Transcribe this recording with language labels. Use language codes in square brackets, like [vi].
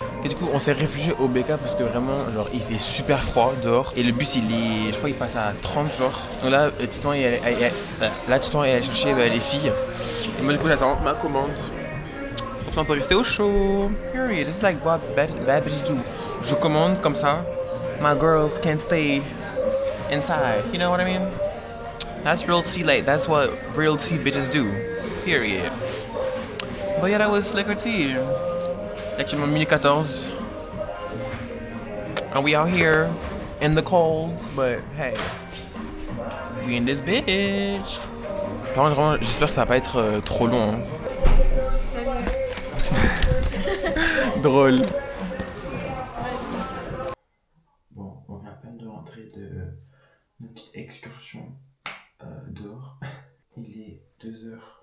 [fr] Et du coup on s'est réfugié au BK parce que vraiment genre il fait super froid dehors et le bus il est, je crois il passe à 30 genre. Donc là Titon est allé chercher les filles et moi du coup j'attends ma commande. On peut rester au chaud. Period. [en] It's like what bad bitches do. [fr] Je commande comme ça. [en] My girls can stay inside. You know what I mean? That's real tea like that's what real tea bitches do. Period. But yeah, that was Liquor Tea. [fr] Actuellement minuit 14. [en] And we out here in the cold, but hey, we in this bitch. [fr] Par contre, vraiment, j'espère que ça va pas être trop long. Hein. Drôle. Bon, on vient à peine de rentrer de notre petite excursion dehors. Il est 2h21.